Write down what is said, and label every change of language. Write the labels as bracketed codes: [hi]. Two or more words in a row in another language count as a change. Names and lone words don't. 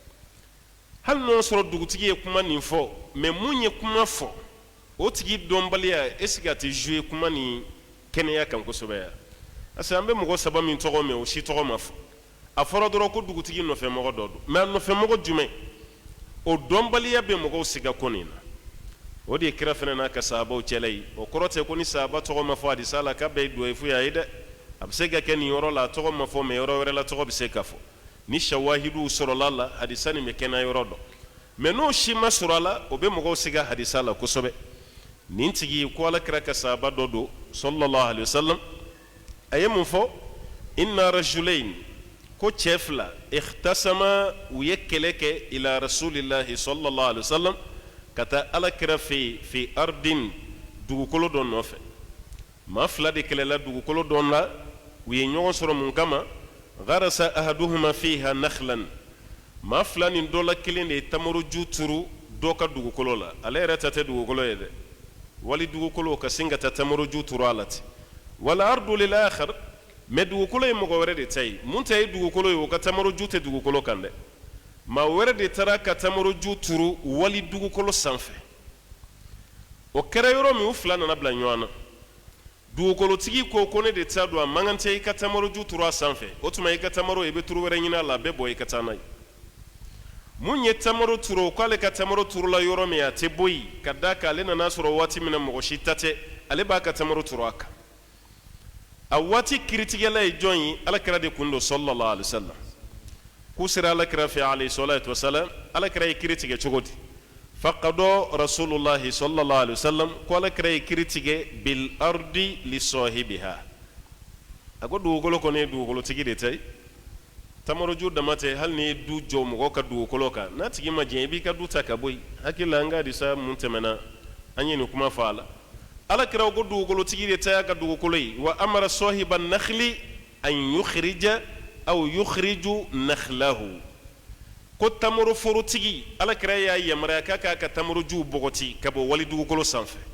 [bm] hali n'o sɔrɔ dugutigi ye kuma nin fɔ mais mun ye kuma fɔ o tigi dɔnbaliya [fr] est ce que [bm] a tɛ jouer kuma nin kɛnɛya kan kosɛbɛ ya [fr] parce que [bm] an bɛ mɔgɔ saba min tɔgɔ mɛn o si tɔgɔ ma fɔ a fɔra dɔrɔn ko dugutigi nɔfɛmɔgɔ dɔ don mais a nɔfɛmɔgɔ jumɛn o dɔnbaliya bɛ mɔgɔw siga ko nin na o de ye kira fana n'a ka sahabaw cɛla ye o kɔrɔ tɛ ko ni sahaba tɔgɔ ma fɔ hadisa la k'a bɛɛ ye dɔyifu ye dɛ a bɛ se ka kɛ nin yɔrɔ la a tɔgɔ ma fɔ mais yɔrɔ wɛrɛ la tɔgɔ bɛ se ka fɔ ni shawahidu sɔrɔla la hadisa nin bɛ kɛnɛ yɔrɔ dɔn mais n'o si ma sɔrɔ a la o bɛ mɔgɔw siga hadisa la kosɛbɛ nin tigi ko ala kira ka sahaba dɔ don [ar] صلى الله عليه وسلم [bm] a ye mun fɔ [ar] إن رجلين [bm] ko cɛ fila ikhtasama u ye kɛlɛ kɛ [ar] إلى رسول الله صلى الله عليه وسلم [bm] ka taa ala kira fɛ yen [ar] في أرض [bm] dugukolo dɔ nɔfɛ maa fila de kɛlɛla dugukolo dɔ la u ye ɲɔgɔn sɔrɔ mun kama [ar] غرس أحدهما فيها نخلا [bm] maa fila nin dɔ la kelen de ye tamaroju turu dɔ ka dugukolo la ale yɛrɛ ta tɛ dugukolo ye dɛ wali dugukolo ka sin ka taa tamaroju turu a la ten [ar] والأرض للآخر [bm] mais dugukolo ye mɔgɔ wɛrɛ de ta ye mun ta ye dugukolo ye o ka tamaroju tɛ dugukolo kan dɛ ma wɛrɛ de taara ka tamoroju turu wali dugukolo sanfɛ o kɛra yɔrɔ min u fila nana bila ɲɔgɔn na dugukolotigi ko ne de taa don a man kan tɛ i ka tamoroju turu a sanfɛ o tuma i ka tamaro i bɛ turu wɛrɛ ɲini a la a bɛ bɔ i ka taa n'a ye mun ye tamaro turu k'ale ka tamaro turula yɔrɔ min a tɛ bɔ yen ka d'a kan ale nana sɔrɔ waati min na mɔgɔ si ta tɛ ale b'a ka tamaro turu a kan a waati kiritigɛla ye jɔn ye alakira de kun don [ar] صلى الله عليه وسلم [bm] k'u sera alakira fɛ [ar] عليه الصلاة والسلام [bm] alakira ye kiri tigɛ cogo di [ar] فقضى رسول الله صلى الله عليه [bm] wasallam ko alakira ye kiri tigɛ [ar] بالأرض لصاحبها [bm] a ko dugukolo kɔni ye dugukolotigi de ta ye tamaroju dama tɛ hali ni ye du jɔ mɔgɔ ka dugukolo kan n'a tigi ma jɛn i b'i ka du ta ka bɔ yen hakili la an ka disa mun tɛmɛna an ye nin kuma fɔ a la alakira ko dugukolotigi de ta y'a ka dugukolo ye [ar] وأمر صاحب النخل أن يخرج أو يخرج نخله [bm] ko tamaro forotigi alakira y'a yamaruya k'a k'a ka tamorojuw bɔgɔti ka bɔ wali dugukolo sanfɛ